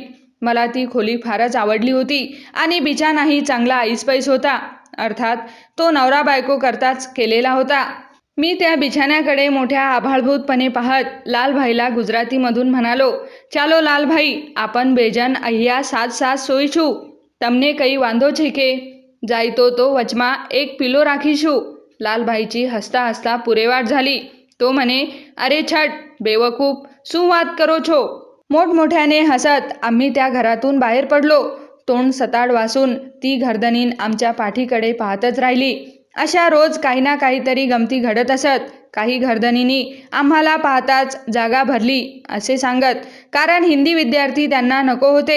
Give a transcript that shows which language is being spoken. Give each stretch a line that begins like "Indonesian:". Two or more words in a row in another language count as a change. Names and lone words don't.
Marathi: मला ती खोली फारच आवडली होती आणि बिछानाही चांगला ऐसपैस होता. अर्थात तो नवरा बायको करताच केलेला होता. मी त्या बिछाण्याकडे मोठ्या आभाळभूतपणे पाहत लालभाईला गुजरातीमधून म्हणालो,
Gujarati: ચાલો લાલભાઈ, આપણ બેજણ અહીંયા સાથ સોઈશું. તમને કંઈ વાંધો છે કે? જાયતો તો વચમાં એક પિલો રાખીશું.
Marathi: लालभाईची हसता हसता पुरेवाट झाली. तो म्हणे,
Gujarati: અરે છટ બેવકૂફ, શું વાત કરો છો?
Marathi: मोठमोठ्याने हसत आम्ही त्या घरातून बाहेर पडलो. तोंड सताड वासून ती घरधनीन आमच्या पाठीकडे पाहतच राहिली. अशा रोज काही ना काहीतरी गमती घडत असत. काही घरधनींनी आम्हाला पाहताच जागा भरली असे सांगत, कारण हिंदी विद्यार्थी त्यांना नको होते.